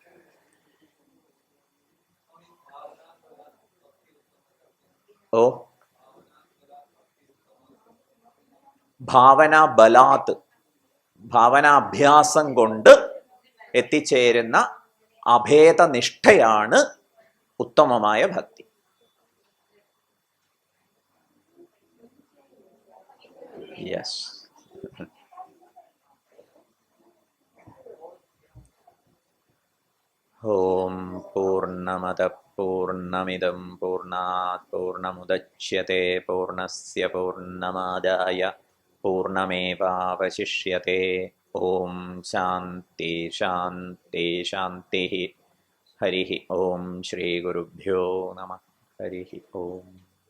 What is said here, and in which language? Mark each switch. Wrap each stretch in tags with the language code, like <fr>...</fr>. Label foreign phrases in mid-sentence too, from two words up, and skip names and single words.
<ml>ഓ, ഭാവന ബലാത്ത്, ഭാവനാഭ്യാസം കൊണ്ട് എത്തിച്ചേരുന്ന അഭേദനിഷ്ഠയാണ് ഉത്തമമായ ഭക്തി. യെസ്.</ml> <sa>ഓം പൂർണ്ണമദ പൂർണ്ണമിദം പൂർണ്ണാത് പൂർണ്ണമുദച്യത്തെ പൂർണ്ണസ്യ പൂർണ്ണമാദായ പൂർണ്ണമേവാവശിഷ്യത്തെ. ഓം ശാന്തി ശാന്തി ശാന്തി. ഹരി ഓം. ശ്രീ ഗുരുഭ്യോ നമഃ. ഹരി ഓം.</sa>